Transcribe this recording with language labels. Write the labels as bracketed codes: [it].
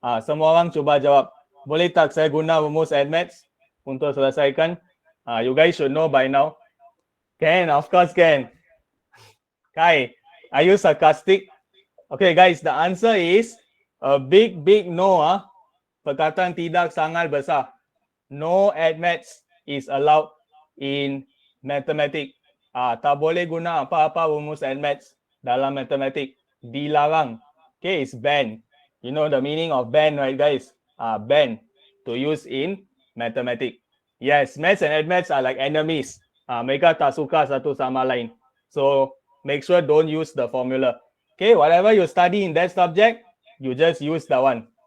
[ms] Semua orang cuba jawab. Boleh tak saya guna rumus NMATS untuk selesaikan? [en] You guys should know by now. Can, of course can. Kai, are you sarcastic? Okay, guys, the answer is a big no. [ms] Perkataan tidak sangat besar. [en] No NMATS is allowed in mathematics. [ms] Tak boleh guna apa-apa rumus NMATS dalam matematik. Dilarang. [en] Okay, it's banned. You know the meaning of ban, right, guys? Ban to use in mathematics. Yes, maths and NMATS are like enemies. [ms] Mereka tak suka satu sama lain. [en] So make sure don't use the formula. Okay, whatever you study in that subject, you just use that one.